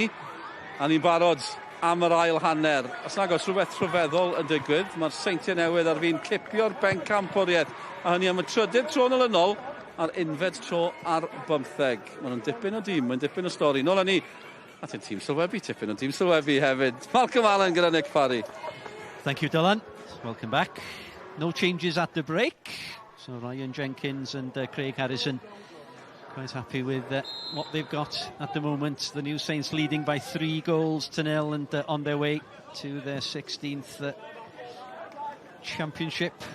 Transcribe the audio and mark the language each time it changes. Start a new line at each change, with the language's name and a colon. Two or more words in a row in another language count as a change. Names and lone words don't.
Welsh: A ni'n barod am yr ail hanner. Os nag oes rhywbeth rhyfeddol yn digwydd, mae'r seintiau newydd ar fi'n clipio'r bencampwriaeth. A hynny am y trydydd tro yn olynol a'r unfed tro ar 15. Mae nhw'n dipyn o dîm, mae'n dipyn o stori. Nôl â ni, a ti'n tîm sylwebu, tipyn o tîm sylwebu hefyd. Malcolm Allen gyda Nick Parry.
English: Thank you, Dylan. Welcome back. No changes at the break. So Ryan Jenkins and Craig Harrison quite happy with what they've got at the moment. The New Saints leading by 3-0 and on their way to their 16th championship.